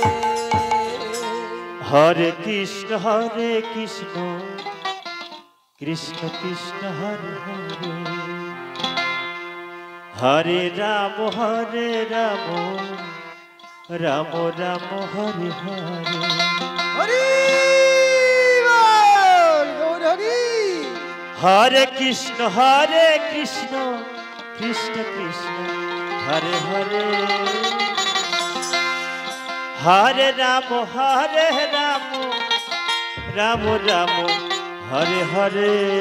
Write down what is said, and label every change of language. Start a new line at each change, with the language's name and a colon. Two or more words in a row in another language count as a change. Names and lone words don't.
Sanskrit: হরে কৃষ্ণ কৃষ্ণ কৃষ্ণ হরে হরে হরে রাম রাম রাম হরে হরে
Bangla: হরি বল গৌর হরি
Sanskrit: হরে কৃষ্ণ কৃষ্ণ কৃষ্ণ হরে হরে হরে রাম রাম রাম হরে হরে